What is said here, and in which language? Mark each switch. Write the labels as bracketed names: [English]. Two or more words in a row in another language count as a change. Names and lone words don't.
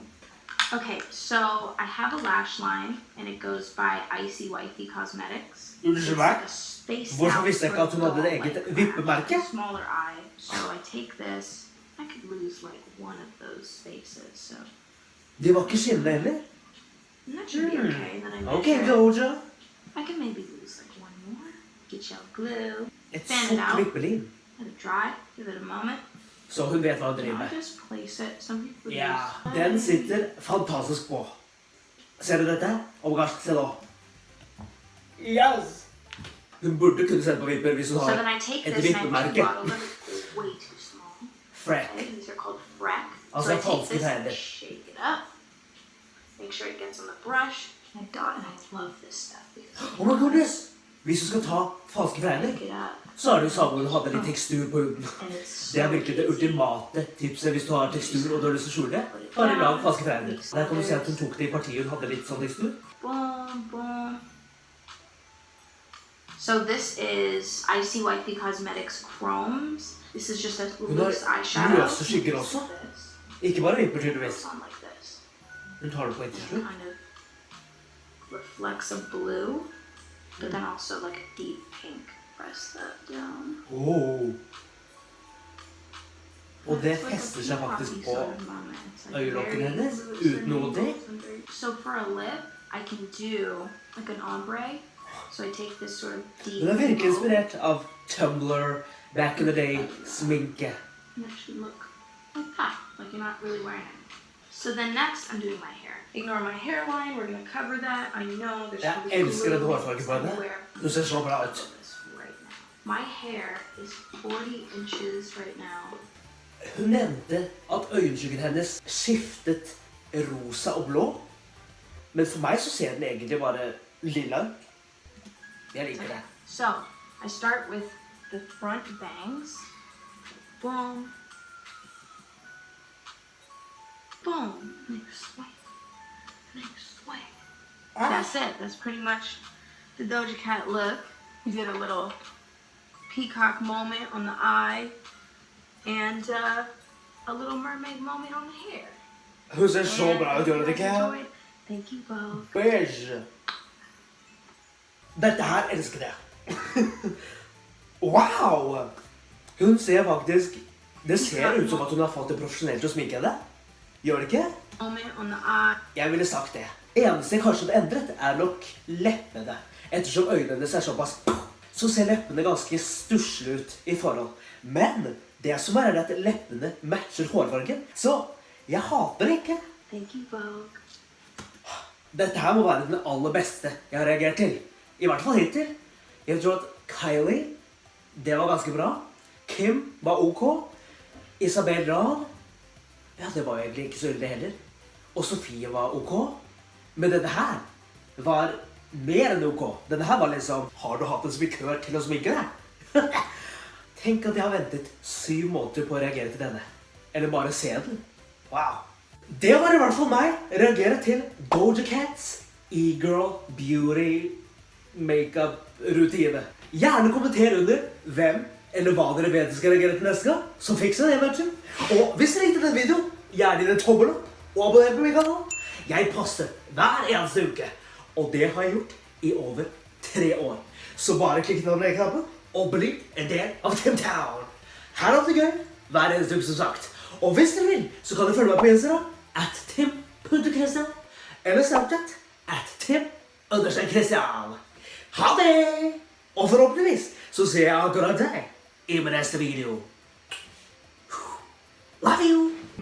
[English] Okay, so I have a lash line, and it goes by Icy Wifey Cosmetics. [Norwegian] Unnskyld [English] It's [Norwegian] meg? [English] like a spaced [Norwegian] Hvorfor [English] out [Norwegian] visste jeg ikke at hun hadde et [English] doll, [Norwegian] eget [English] like [Norwegian] vippemerke? [English] a smaller eye. So I take this. I could lose like one of those spaces, so [Norwegian] De var ikke skinnende heller. [English] that should be okay. Then I [Norwegian] Ok, [English] measure. Doja. I can maybe lose like one more. Get your glue. [Norwegian] Et [English] Fan it [Norwegian] sånt [English] out. [Norwegian] vippelim. [English] Let it dry. Give it a moment. [Norwegian] Så hun vet hva hun driver [English] Now [Norwegian] med. [English] I just place it. Some people [Norwegian] Ja, [English] use. [Norwegian] den sitter fantastisk på. Ser du dette? [English] Oh my gosh, [Norwegian] se nå. Yes! Hun burde kunne sende på vipper hvis hun [English] So then [Norwegian] har [English] I take [Norwegian] et [English] this and I [Norwegian] vippemerke. [English] think bottle them. It's way too small. Freck. Okay, these are called freck. Also So I take [Norwegian] falske [English] this and [Norwegian] trender. [English] shake it up. Make sure it gets on the brush. And I dot, and I love this stuff because Oh my goodness! [Norwegian] Hvis du skal ta falske fregner, [English] pick it up. [Norwegian] så er det jo samme om du hadde litt tekstur på huden. [English] And it's [Norwegian] Det er [English] so [Norwegian] virkelig det [English] easy. [Norwegian] ultimate tipset hvis du har tekstur og du har lyst til å skjule det. Bare lag falske fregner. Der kan du se at hun tok det i partiet hun hadde litt sånn tekstur. [English] Boom, boom. So this is Icy Wifey Cosmetics Chromes. This is just a loose eyeshadow. [Norwegian] løse skygger også. [English] This. [Norwegian] Ikke bare vipper tydeligvis. [English] Goes on like this. [Norwegian] Hun tar det på til [English] It [Norwegian] slutt. [English] kind of reflects a blue, but then also like a deep pink. Press that down. [Norwegian] Oh. Og det [English] It's like a [Norwegian] fester seg faktisk [English] peacocky [Norwegian] på [English] sort of moment. It's like [Norwegian] øyelokkene [English] very [Norwegian] hennes, [English] loose [Norwegian] uten noe [English] and [Norwegian] til. [English] loose and very- So for a lip, I can do like an ombre. So I take this sort of deep. [Norwegian] Hun er virkelig [English] glow, [Norwegian] inspirert av Tumblr, [English] back in the day, [Norwegian] sminke. [English] and it should look like that, like you're not really wearing it. So then next, I'm doing my hair. Ignore my hairline. We're gonna cover that. I know there's [Norwegian] Jeg [English] probably [Norwegian] elsker den [English] glue [Norwegian] hårfargen på henne. [English] everywhere. [Norwegian] Hun ser så bra ut. [English] This right now. My hair is 40 inches right now. [Norwegian] Hun nevnte at øyenskyggen hennes skiftet rosa og blå. Men for meg så ser den egentlig bare lilla ut. Jeg liker det. [English] So I start with the front bangs. Boom. Boom. Make swing. Make swing. That's it. That's pretty much the Doja Cat look. We did a little peacock moment on the eye and a little mermaid moment on the hair. [Norwegian] Hun ser så [English] And [Norwegian] bra ut, [English] if you [Norwegian] gjør hun [English] guys [Norwegian] ikke? [English] enjoyed, thank you both. [Norwegian] Beige. Dette her elsker jeg. Wow! Hun ser faktisk... Det ser ut som at hun har fått det profesjonelt til å sminke henne. Gjør det ikke? [English] Moment on the eye. [Norwegian] Jeg ville sagt det. Eneste jeg kanskje hadde endret er nok leppene. Ettersom øynene hennes er såpass, så ser leppene ganske stusslige ut i forhold. Men det som er at leppene matcher hårfargen. Så jeg hater det ikke. [English] Thank you both. [Norwegian] Dette her må være den aller beste jeg har reagert til. I hvert fall hittil. Jeg tror at Kylie, det var ganske bra. Kim var ok. Isabel Rad, ja, det var jo egentlig ikke så ille heller. Og Sofie var ok. Men denne her var mer enn ok. Denne her var liksom, har du hatt en sminkør til å sminke deg? Tenk at jeg har ventet 7 måneder på å reagere til denne. Eller bare se den. Wow. Det var i hvert fall meg. Reagere til Doja Cats e-girl beauty makeup rutine. Gjerne kommenter under hvem eller hva dere vet skal reagere til neste gang. Så fikser det, vet du. Og hvis dere likte denne videoen, gjerne gi den tommel opp og abonner på min kanal. Jeg poster hver eneste uke. Og det har jeg gjort i over 3 år. Så bare klikk den abonner-knappen og bli en del av Tim Town. Her er det gøy hver eneste uke, som sagt. Og hvis dere vil, så kan dere følge meg på Instagram @tim.christian eller Snapchat @tim_christian. Ha det! Og forhåpentligvis så ser jeg akkurat deg i min neste video. [English] Love you!